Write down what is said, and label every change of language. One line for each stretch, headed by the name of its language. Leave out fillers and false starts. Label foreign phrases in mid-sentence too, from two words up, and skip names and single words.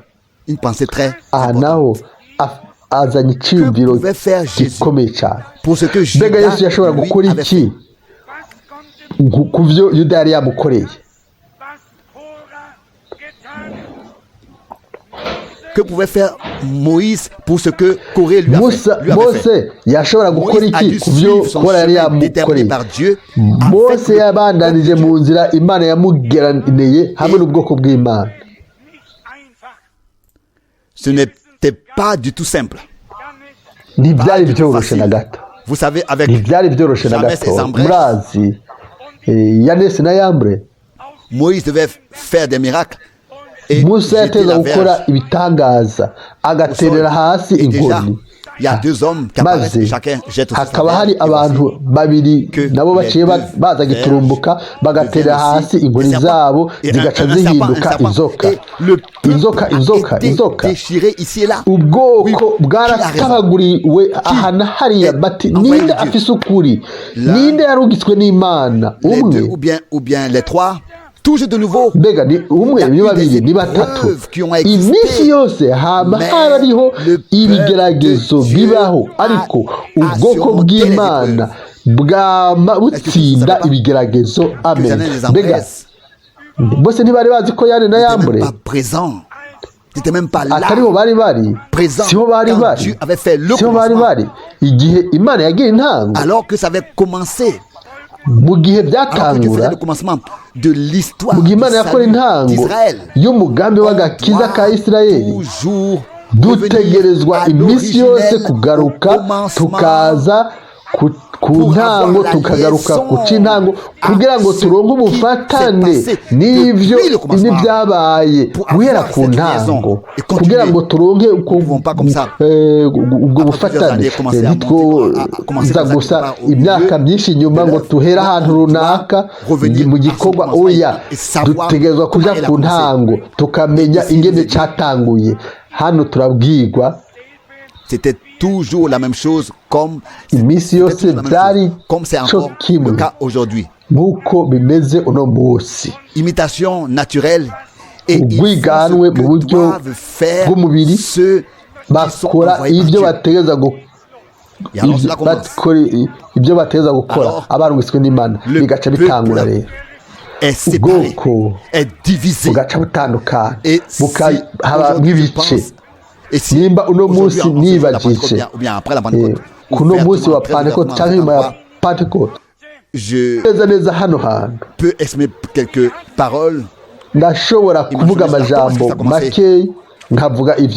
Rundi: Aha naho azanye icyiyumviro gikomeye cyane. Mbega Yesu yashobora gukora iki ku byo Yuda yari yamukoreye?
French: que pouvait faire Moïse pour ce que Corée lui avait fait.
Rundi: Mose yashobora gukora iki ku byo Kora yari yamukoreye. Mose yabandanije mu nzira Imana yamugeraneye hamwe n'ubwoko bw'Imana.
French: Ce n'était pas du tout simple.
Rundi: Ntibyari byoroshe na gato.
French: Vous savez, avec
Rundi: ntibyari byoroshe na gato. Murazi Yanesi na Yambre,
French: Moïse devait faire des miracles.
Rundi: Musa yateza gukora ibitangaza agaterera hasi inkoni. Maze hakaba hari abantu babiri nabo baciye baza giturumbuka bagaterera hasi inkoni zabo zigaca zihinduka inzoka. Ubwoko bwaratabaguriwe ahana hariya bati ninde afise ukuri, ninde yarugitswe n'Imana. Umwe
French: toujours de nouveau.
Rundi: Mbega ni umwe ni babiri ni batatu. Iminsi yose haba hariho ibigeragezo bibaho, ariko ubwoko bw'Imana butsinda ibigeragezo. Amen. Mbega bose ntibari bazi ko Yane na Yambure atariho bari bari, siho bari bari igihe Imana yagira intango,
French: alors que ça avait commencé.
Rundi: Mu gihe byatangura, mu gihe Imana yakora intango y'umugambi w'agakiza ka Isirayeli, dutegerezwa iminsi yose kugaruka tukaza ku ntango, tukagaruka ku cy'intango kugira ngo turonke ubufatane n'ibyo n'ibyabaye guhera ku ntango, kugira ngo turonke ubwo bufatane. Ntitwoza gusa imyaka myinshi nyuma ngo tuhera ahantu runaka mu gikorwa. Oya, dutegerezwa kuja ku ntango tukamenya ingene cyatanguye. Hano turabwirwa
French: c'était toujours la même chose, comme c'est encore le cas aujourd'hui. Imitation naturelle, et ils doivent faire ce
Rundi: bakora ibyo bategeza gukora abarungitswe n'Imana, bigaca bitangura rero. Ubwoko bugaca butandukana, bukaba nk'ibice. Nimba uno munsi nibagije kuno munsi wa Pentecote cyangwa nyuma ya Pentecote, neza hano hantu ndashobora kuvuga amajambo make nkavuga ivyo.